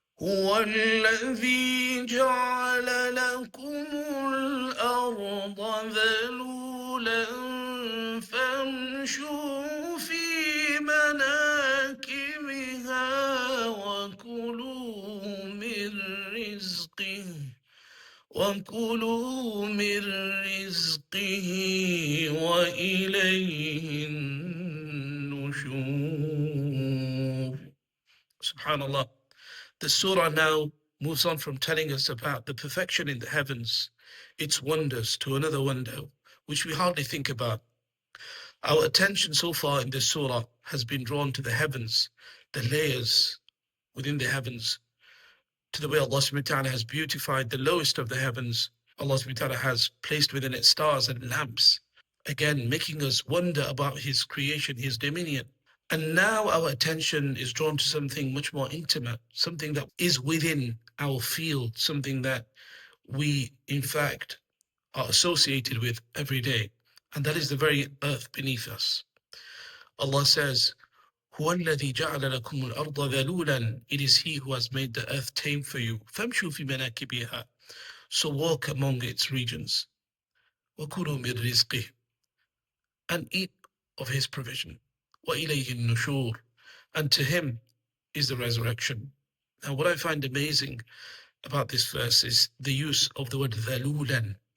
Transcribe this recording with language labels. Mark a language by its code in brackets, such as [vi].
[ar] هو الذي جعل لكم الأرض ذلولا فامشوا في مناكبها وكلوا من رزقه وإليه النشور. Subhanallah. [en] The surah now moves on from telling us about the perfection in the heavens, its wonders, to another wonder, which we hardly think about. Our attention so far in this surah has been drawn to the heavens, the layers within the heavens, to the way Allah subhanahu wa ta'ala has beautified the lowest of the heavens. Allah subhanahu wa ta'ala has placed within it stars and lamps, again making us wonder about His creation, His dominion. And now our attention is drawn to something much more intimate, something that is within our field, something that we, in fact, are associated with every day. And that is the very earth beneath us. Allah says, [ar] هُوَ الَّذِي جَعَلَ لَكُمُ الْأَرْضَ ذَلُولًا. [en] It is He who has made the earth tame for you. [ar] فَامْشُوا فِي مَنَاكِبِهَا. [en] So walk among its regions. [ar] وَكُلُوا مِنْ رِزْقِهِ. [en] And eat of His provision. [ar] وَإِلَيْهِ النُّشُورُ. [en] And to Him is the resurrection. Now what I find amazing about this verse is the use of the word ذَلُولًا.